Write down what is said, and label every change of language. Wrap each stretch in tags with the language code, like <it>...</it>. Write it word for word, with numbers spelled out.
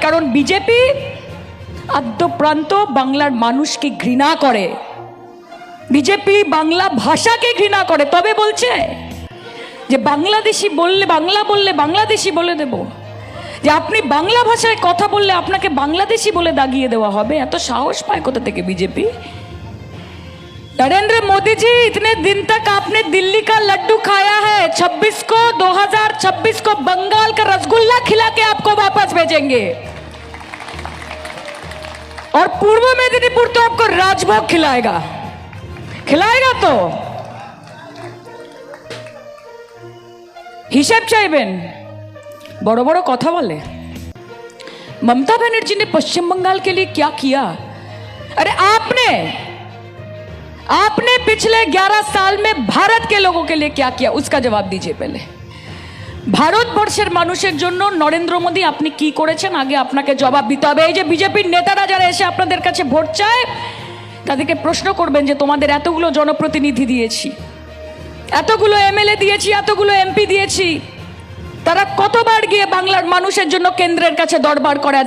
<bn>কারণ বিজেপি আদ্যপ্রান্ত বাংলার মানুষকে ঘৃণা করে, বিজেপি বাংলা ভাষাকে ঘৃণা করে। তবে বলছে যে বাংলাদেশি বললে, বাংলা বললে বাংলাদেশি বলে দেব, যে আপনি বাংলা ভাষায় কথা বললে আপনাকে বাংলাদেশি বলে দাগিয়ে দেওয়া হবে। এত সাহস পায় কোথা থেকে বিজেপি?</bn> <hi>नरेंद्र मोदी जी, इतने दिन तक आपने दिल्ली का लड्डू खाया है, छब्बीस को दो हज़ार छब्बीस को बंगाल का रसगुल्ला खिला के आपको वापस भेजेंगे और पूर्व मेदिनीपुर तो आपको राजभोग खिलाएगा खिलाएगा तो।</hi> <bn>हिसाब चाहबेन, बड़ो बड़ो कथा बोले।</bn> <hi>ममता बनर्जी ने पश्चिम बंगाल के लिए क्या किया? अरे आपने आपने पिछले ग्यारह साल में भारत के लोगों के लिए क्या किया, उसका जवाब दीजिए।</hi> <bn>पहले ভারতবর্ষের মানুষের জন্য নরেন্দ্র মোদী আপনি কি করেছেন, আগে আপনাকে জবাব দিতে হবে। এই যে বিজেপির নেতারা যারা এসে আপনাদের কাছে ভোট চায়, তাদেরকে প্রশ্ন করবেন যে তোমাদের এতগুলো জনপ্রতিনিধি দিয়েছি, এতগুলো এমএলএ দিয়েছি, এতগুলো এমপি দিয়েছি, তারা কতবার গিয়ে বাংলার মানুষের জন্য কেন্দ্রের কাছে দরবার করে?</bn>